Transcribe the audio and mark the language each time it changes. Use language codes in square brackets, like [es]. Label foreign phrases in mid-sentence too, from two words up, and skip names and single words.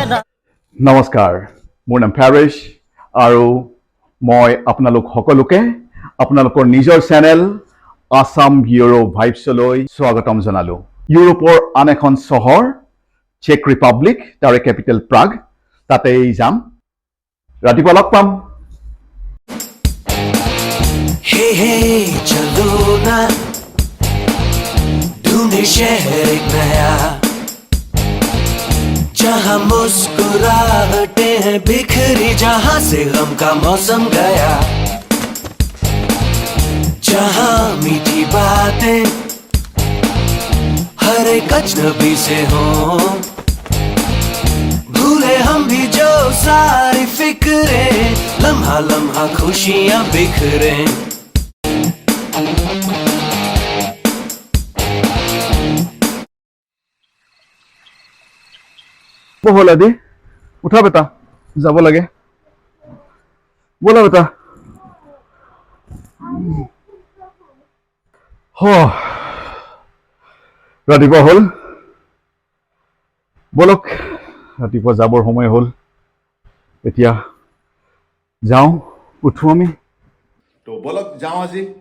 [as] নমস্কাৰ মোৰ নাম ফাৰিছ আৰু মই আপোনালোক সকলোকে আপোনালোকৰ নিজৰ চেনেল আসাম ইউৰো ভাইবছলৈ স্বাগতম জনালো ইউৰোপৰ আন এখন চহৰ চেক ৰিপাব্লিক তাৰে কেপিটেল প্ৰাগ তাতেই যাম ৰাতিপুৱা লগ পাম [hi] हे हे चलो ना ढूंढे शहर एक नया जहाँ मुस्कुराहटे हैं बिखरी जहाँ से गम का मौसम गया जहाँ मीठी बातें हर एक अजनबी से हो भूले हम भी जो सारी फिक्रे लम्हा लम्हा खुशियाँ बिखरे [as] বহলা দি উঠা বেটা যাব লাগে বলা বেটা ৰাতিপুৱা হ'ল বলক ৰাতিপুৱা যাবৰ সময় হ'ল এতিয়া যাওঁ উঠো আমি তো বলক যাওঁ আজি